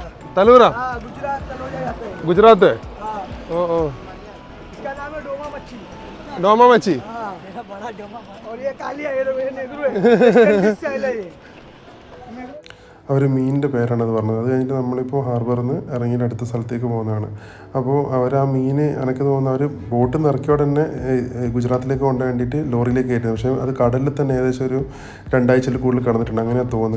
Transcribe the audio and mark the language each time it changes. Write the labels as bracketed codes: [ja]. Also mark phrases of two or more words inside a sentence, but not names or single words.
[hi] तलोरा? गुजरात तलोजा जाते हैं। गुजरात है। हाँ। ओ इसका नाम है डोमा मच्छी। डोमा मच्छी हाँ मेरा बड़ा डोमा और ये काली है ये नेगरू है स्टैंडर्ड स्टाइल है ये [ml] അവർ മീനിൻ്റെ പേരാണത് പറഞ്ഞത്. അത് കഴിഞ്ഞിട്ട് നമ്മളിപ്പോൾ ഹാർബറിൽ നിന്ന് ഇറങ്ങിയിട്ട് അടുത്ത സ്ഥലത്തേക്ക് പോകുന്നതാണ്. അപ്പോൾ അവർ ആ മീൻ എനിക്ക് തോന്നുന്നു അവർ ബോട്ടിൽ നിന്ന് ഇറക്കിയോടെ തന്നെ ഗുജറാത്തിലേക്ക് കൊണ്ടുപോകാൻ വേണ്ടിയിട്ട് ലോറിയിലേക്ക് കയറ്റുന്നത്. പക്ഷേ അത് കടലിൽ തന്നെ ഏകദേശം ഒരു 2 ആഴ്ചയിൽ കൂടുതൽ കടന്നിട്ടുണ്ട് അങ്ങനെയാണ് തോന്നുന്നത്.